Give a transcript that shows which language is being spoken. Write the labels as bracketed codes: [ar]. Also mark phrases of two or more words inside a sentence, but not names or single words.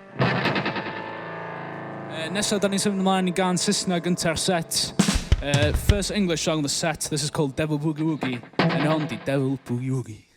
[cy] Nesa, da ni'n symud ymlaen i gan Saesneg gynta'r set. [en] First English song of the set. This is called Devil Boogie Woogie. [cy] And hon di Devil Boogie Woogie.